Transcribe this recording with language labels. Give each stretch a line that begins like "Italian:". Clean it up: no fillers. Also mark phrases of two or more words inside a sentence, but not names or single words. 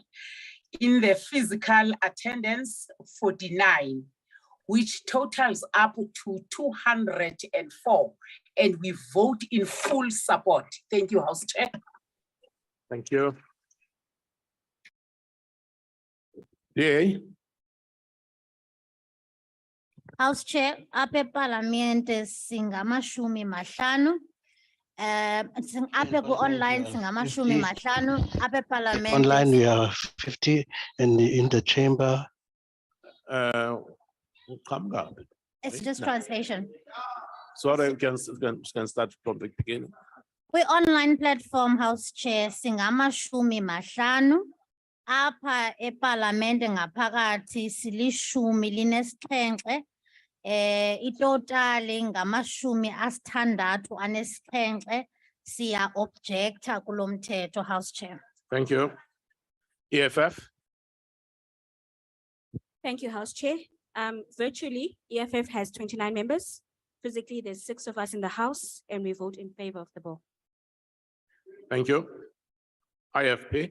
English: In the physical attendance, 49, which totals up to 204, and we vote in full support. Thank you, House Chair. Thank you. DA? House Chair,
Xhosa: apha eParlamente singamashumi mahlanu. Apha ku-online singamashumi mahlanu, apha eParlamente.
English: Online, we are 50, and in the chamber. It's just translation. Sorry, we can start from the beginning. Online platform, House Chair,
Xhosa: singamashumi mahlanu. Apha eParlamente ngaphakathi silishumi linesixhenxe. Itotali ngamashumi asithandathu anesixhenxe. Siya objecta kulo mthetho,
English: House Chair. Thank you. EFF? Thank you, House Chair. Virtually, EFF has 29 members. Physically, there's 6 of us in the House, and we vote in favor of the bill. Thank you. IFP?